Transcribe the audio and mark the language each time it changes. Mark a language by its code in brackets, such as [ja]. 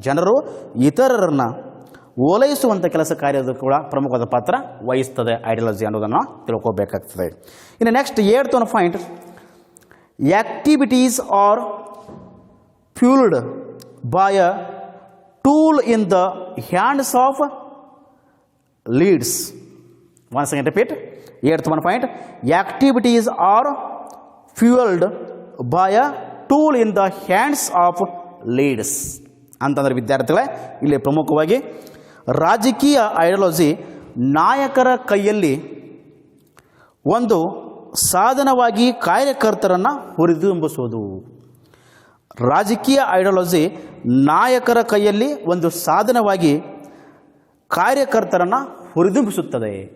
[kn] ಜನರು ಇತರರನ್ನು ಓಲೈಸುವಂಥ ಕೆಲಸ ಕಾರ್ಯದ ಕೂಡ ಪ್ರಮುಖವಾದ ಪಾತ್ರ ವಹಿಸ್ತದೆ ಐಡಿಯಾಲಜಿ ಅನ್ನೋದನ್ನು ತಿಳ್ಕೋಬೇಕಾಗ್ತದೆ. [en] ಇನ್ನು next 8th point, activities are fuelled by a tool in the hands of leads. Once again repeat, 8th point, activities are fueled by a tool in the hands of leads. [kn] ಅಂತಂದರೆ ವಿದ್ಯಾರ್ಥಿಗಳೇ, ಇಲ್ಲಿ ಪ್ರಮುಖವಾಗಿ ರಾಜಕೀಯ ಐಡಿಯಾಲಜಿ ನಾಯಕರ ಕೈಯಲ್ಲಿ ಒಂದು ಸಾಧನವಾಗಿ ಕಾರ್ಯಕರ್ತರನ್ನು ಹುರಿದುಂಬಿಸುವುದು. ರಾಜಕೀಯ ಐಡಿಯಾಲಜಿ ನಾಯಕರ ಕೈಯಲ್ಲಿ ಒಂದು ಸಾಧನವಾಗಿ ಕಾರ್ಯಕರ್ತರನ್ನು ಹುರಿದುಂಬಿಸುತ್ತದೆ.